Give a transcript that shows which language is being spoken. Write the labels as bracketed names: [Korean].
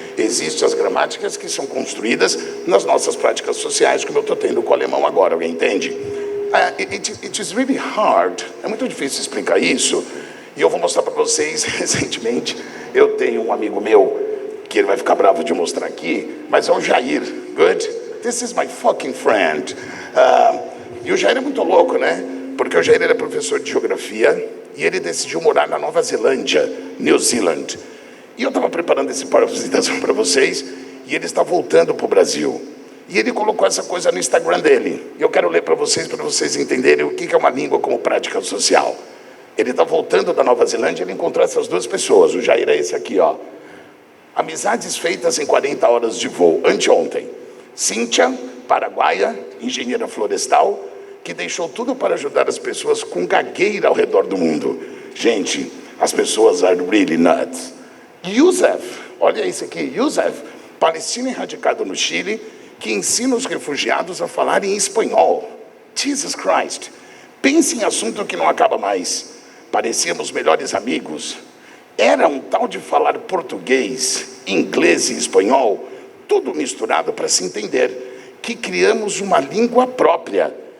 [Portuguese] Existem as gramáticas que são construídas nas nossas práticas sociais, como eu estou tendo com o alemão agora, alguém entende? [English] It is really hard. [Portuguese] É muito difícil explicar isso. E eu vou mostrar para vocês, recentemente, eu tenho um amigo meu, que ele vai ficar bravo de mostrar aqui, mas é o Jair. [English] Good? This is my fucking friend. [Portuguese] E o Jair é muito louco, né? Porque o Jair era professor de geografia e ele decidiu morar na Nova Zelândia, New Zealand. E eu estava preparando esse apresentação para vocês e ele está voltando para o Brasil. E ele colocou essa coisa no Instagram dele. E eu quero ler para vocês entenderem o que é uma língua como prática social. Ele está voltando da Nova Zelândia e ele encontrou essas duas pessoas. O Jair é esse aqui, ó. Amizades feitas em 40 horas de voo, anteontem. Cíntia, paraguaia, engenheira florestal, que deixou tudo para ajudar as pessoas com gagueira ao redor do mundo. Gente, as pessoas [English] are really nuts. [Portuguese] Youssef, olha isso aqui, Youssef, palestino erradicado no Chile, que ensina os refugiados a falarem espanhol. [English] Jesus Christ, [Portuguese] pense em assunto que não acaba mais. Parecíamos melhores amigos. Era um tal de falar português, inglês e espanhol, tudo misturado para se entender, que criamos uma língua própria.